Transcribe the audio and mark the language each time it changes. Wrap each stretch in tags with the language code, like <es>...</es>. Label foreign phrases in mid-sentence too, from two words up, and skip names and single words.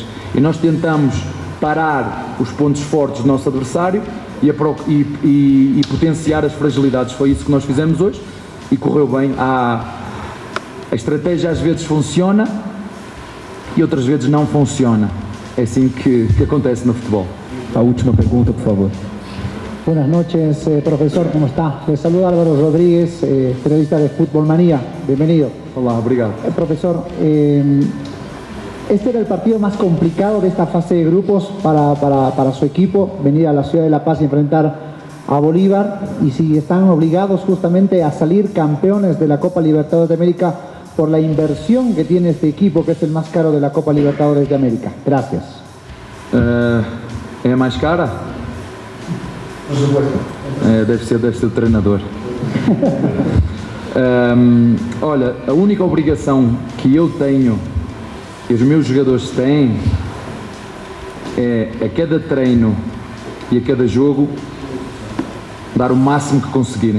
<pt>E nós tentamos parar os pontos fortes do nosso adversário e potenciar as fragilidades. Foi isso que nós fizemos hoje e correu bem. A estratégia às vezes funciona e outras vezes não funciona. É assim que acontece no futebol. A última pergunta, por favor.</pt> <es>Buenas noches, profesor, ¿cómo está? Le saluda Álvaro Rodríguez, periodista de Fútbol Manía. Bienvenido.</es> <pt>Olá, obrigado.</pt> <es>Profesor, este era el partido más complicado de esta fase de grupos para su equipo, venir a la ciudad de La Paz y enfrentar a Bolívar, y si están obligados justamente a salir campeones de la Copa Libertadores de América por la inversión que tiene este equipo, que es el más caro de la Copa Libertadores de América. Gracias.</es> <pt>É mais cara? Deve ser o treinador. Olha, a única obrigação que eu tenho e os meus jogadores têm é a cada treino e a cada jogo dar o máximo que conseguirem.</pt>